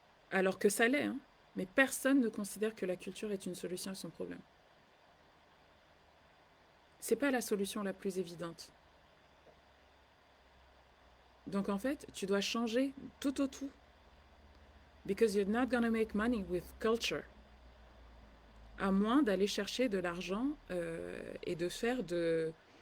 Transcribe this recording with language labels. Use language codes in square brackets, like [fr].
[fr] Alors que ça l'est, hein, mais personne ne considère que la culture est une solution à son problème. C'est pas la solution la plus évidente. Donc en fait, tu dois changer tout au tout. [en] Because you're not gonna make money with culture. [fr] À moins d'aller chercher de l'argent et de faire du...